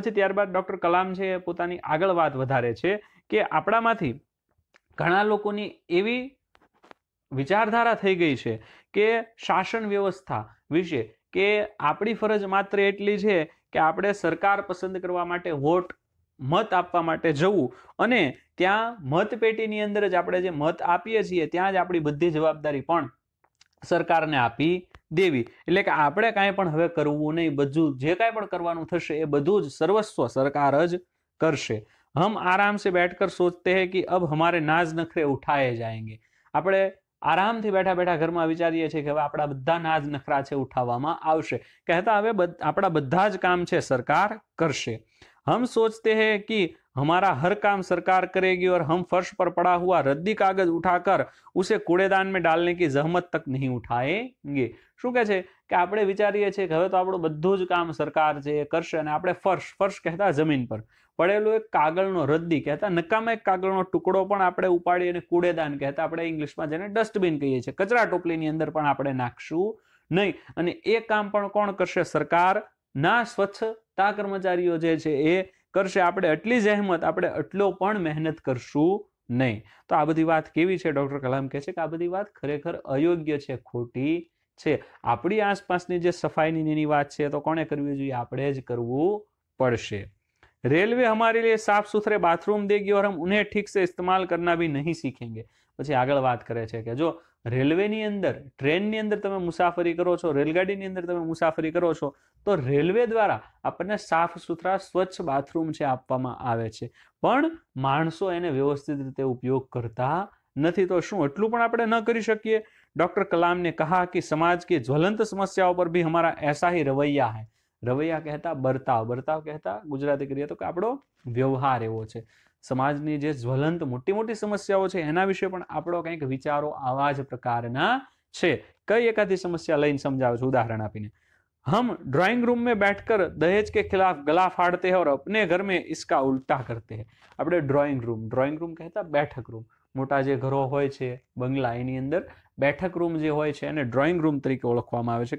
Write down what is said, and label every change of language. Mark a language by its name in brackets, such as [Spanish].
[Gujarati] પછી ત્યારબાદ ડોક્ટર કલામ છે પોતાની આગળ વાત વધારે છે કે આપણામાંથી ઘણા લોકોની એવી વિચારધારા થઈ ગઈ છે કે શાસન વ્યવસ્થા વિશે કે આપણી ફરજ માત્ર એટલી છે કે આપણે સરકાર પસંદ કરવા માટે વોટ, મત આપવા માટે જવું અને ત્યાં મતપેટીની અંદર જ આપણે જે મત આપીએ છીએ ત્યાં જ આપણી બધી જવાબદારી પણ સરકારને આપી દેવી। એટલે કે આપણે કાંઈ પણ હવે કરવું નહીં, બધું જે કાંઈ પણ કરવાનું થશે એ બધું જ સર્વસ્વ સરકાર જ કરશે। [Hindi] हम आराम से बैठकर सोचते हैं कि अब हमारे नाज नखरे उठाए जाएंगे। [Gujarati] આપણે આરામથી બેઠા બેઠા ઘરમાં વિચારીએ છીએ કે હવે આપણા બધા નાજ નખરા છે ઉઠાવવામાં આવશે, કહેતા હવે આપણા બધા જ કામ છે સરકાર કરશે। [Hindi] हम सोचते हैं कि हमारा हर काम सरकार करेगी और हम फर्श पर पड़ा हुआ रद्दी कागज उठाकर उसे कूड़ेदान में डालने की जहमत तक नहीं उठाएंगे। [Gujarati] શું કહે છે કે આપણે વિચારીએ છીએ કે હવે તો આપણું બધું જ કામ સરકાર છે એ કરશે અને આપણે ફર્શ, ફર્શ કહેતા જમીન પર પડેલો એક કાગળનો રદ્દી કહેતા નકામા એક કાગળનો ટુકડો પણ આપણે ઉપાડી અને કૂડેદાન કહેતા આપણે ઇંગ્લિશમાં જેને ડસ્ટબિન કહીએ છીએ, કચરા ટોપલીની અંદર પણ આપણે નાખશું નહીં અને એ કામ પણ કોણ કરશે? સરકારના સ્વચ્છતા કર્મચારીઓ જે છે એ કરશે। આપણે એટલી જહેમત, આપણે એટલો પણ મહેનત કરશું નહીં। તો આ બધી વાત કેવી છે? ડોક્ટર કલામ કહે છે કે આ બધી વાત ખરેખર અયોગ્ય છે, ખોટી છે। આપણી આસપાસની જે સફાઈની વાત છે તો કોણે કરવી જોઈએ? આપણે જ કરવું પડશે। [Hindi] रेलवे हमारे लिए साफ सुथरे बाथरूम देगी और हम उन्हें ठीक से इस्तेमाल करना भी नहीं सीखेंगे। [Gujarati] પછી આગળ વાત કરે છે કે જો રેલવેની અંદર, ટ્રેનની અંદર તમે મુસાફરી કરો છો, રેલગાડીની અંદર તમે મુસાફરી કરો છો તો રેલવે દ્વારા આપણને સાફ સુથરા સ્વચ્છ બાથરૂમ છે આપવામાં આવે છે, પણ માણસો એને વ્યવસ્થિત રીતે ઉપયોગ કરતા નથી। તો શું એટલું પણ આપણે ન કરી શકીએ? [Hindi] डॉक्टर कलाम ने कहा कि समाज की ज्वलंत समस्याओं पर भी हमारा ऐसा ही रवैया है। [Gujarati] रवैया कहता बर्ताव, बर्ताव कहता ગુજરાતી કરીએ તો કે આપણો વ્યવહાર એવો છે। સમાજની જે જ્વલંત મોટી મોટી સમસ્યાઓ છે એના વિશે પણ આપણો કંઈક વિચારો આવા જ પ્રકારના છે। કઈ એકાદી સમસ્યા લઈને સમજાવું છું ઉદાહરણ આપીને। [Hindi] हम ड्राइंग रूम में बैठकर दहेज के खिलाफ गला फाड़ते हैं और अपने घर में इसका उल्टा करते हैं। [Gujarati] આપણે ડ્રોઈંગ રૂમ કહેતા બેઠક રૂમ, મોટા જે ઘરો હોય છે બંગલા એની અંદર બેઠક રૂમ જે હોય છે એને ડ્રોઈંગ રૂમ તરીકે ઓળખવામાં આવે છે।